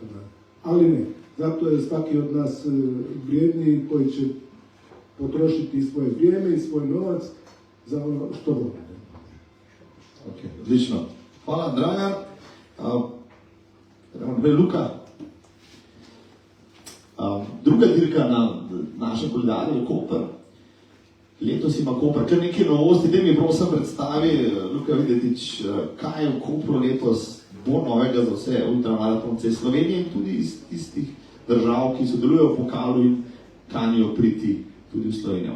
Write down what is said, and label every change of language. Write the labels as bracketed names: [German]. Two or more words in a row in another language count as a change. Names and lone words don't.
[Croatian] Ali ne, zato je svaki od nas vrijedniji koji će potrošiti svoje vrijeme i svoj novac za ono što vole. Okay, odlično. Hvala, Dragan. Luka. [Slovenian] Druga dirka na našem koledarju je Koper. Letos ima Koper kar nekaj novosti. Daj mi prosim predstavi, Luka Videtič, kaj je v Kopru letos bo novega za vse ultramaratonce iz Slovenije in tudi iz tistih držav, ki sodelujejo v pokalu in kanijo priti tudi v Slovenijo.